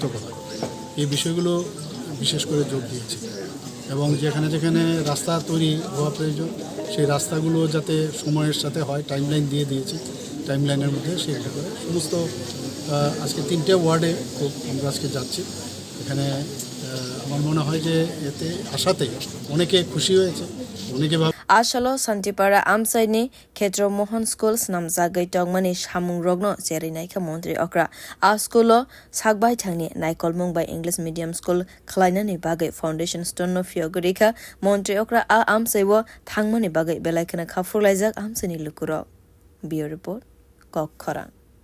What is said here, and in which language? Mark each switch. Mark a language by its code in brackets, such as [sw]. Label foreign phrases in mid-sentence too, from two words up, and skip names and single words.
[bn] করা এই বিষয়গুলো বিশেষ করে জোর দিয়েছি এবং যেখানে রাস্তা তৈরি হওয়া প্রয়োজন সেই রাস্তাগুলো যাতে সময়ের সাথে হয় টাইমলাইন দিয়ে দিয়েছি টাইমলাইনের মধ্যে সেটা করে সমস্ত আজকে 3টে ওয়ার্ডে খুব আমরা আজকে যাচ্ছি এখানে আমার মনে হয় যে এতে আসাতে অনেকে খুশি হয়েছে অনেকে [trp] Asalo Santipara amchaini khetro mohan school snam jagai tongmani samung rogno cheri naikha montri okra a schoolo sakbai thangni naikolmung by [en] English medium school [trp] khlainani bagai [en] foundation stone [trp] no fiogorika montri okra a amchaibo thangmani bagai belaikhana khafurlaijak amchaini lukuro bio report Koktisalo